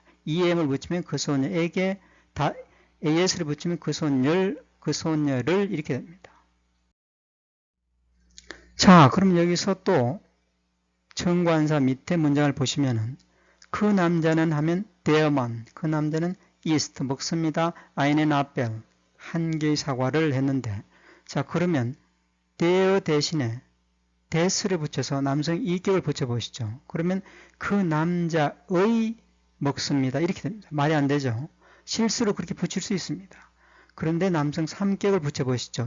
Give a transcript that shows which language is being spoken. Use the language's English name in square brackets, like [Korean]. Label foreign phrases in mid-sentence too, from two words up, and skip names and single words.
[Korean] em을 붙이면 그 소녀에게, as를 붙이면 그 소녀를 이렇게 됩니다. 자, 그럼 여기서 또 정관사 밑에 문장을 보시면은 그 남자는 하면 [German] der Mann, [Korean] 그 남자는 ist 먹습니다. [German] einen Apfel, [Korean] 한 개의 사과를 했는데, 자, 그러면 der 대신에 데스를 붙여서 남성 이격을 붙여보시죠. 그러면 그 남자의 먹습니다. 이렇게 됩니다. 말이 안 되죠. 실수로 그렇게 붙일 수 있습니다. 그런데 남성 3격을 붙여보시죠.